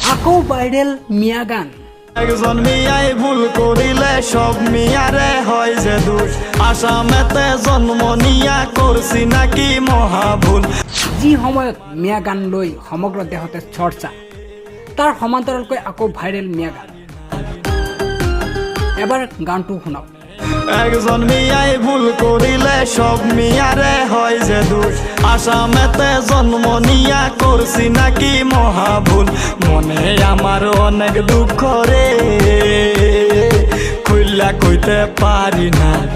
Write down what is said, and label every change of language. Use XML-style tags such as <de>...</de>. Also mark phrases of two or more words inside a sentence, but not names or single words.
<as>আকৌ ভাইৰেল মিয়া গান।</as> <bn>একজন মিয়াই ভুল করিলে সব মিয়ারে হয় যে দোষ, আসামেতে জন্ম নিয়া করছি নাকি মহাভুল।</bn> <as>যি সময়ত মিয়া গান লৈ সমগ্ৰ দেশতে চৰ্চা, তাৰ সমান্তৰালকৈ আকৌ ভাইৰেল মিয়া গান। এবাৰ গানটো শুনক।</as> <bn>একজন মিয়াই ভুল করিলে সব মিয়ারে হয় যে দোষ, আসামেতে জন্ম নিয়া করছি নাকি মহাভুল। মনে আমার অনেক দুঃখ রে, খুইলা কইতে পারি না।</bn>